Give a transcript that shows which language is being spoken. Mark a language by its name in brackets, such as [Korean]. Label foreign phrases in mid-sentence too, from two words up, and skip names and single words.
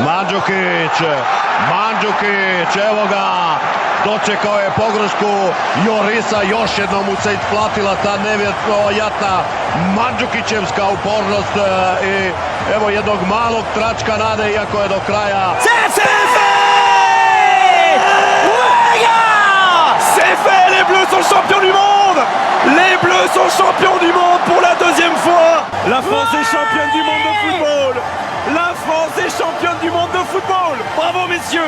[Croatian] Mandžukić, evo ga, dočekao je pogrešku Jorisa, još jednom mu se isplatila ta nevjerojatna Mandžukićevska upornost i evo jednog malog tračka nade, iako je do kraja. [French] C'est fait, les Bleus sont champions du monde. Les Bleus sont champions du monde pour la deuxième fois. La France est championne du monde de football. La France est championne du monde de football. Bravo messieurs.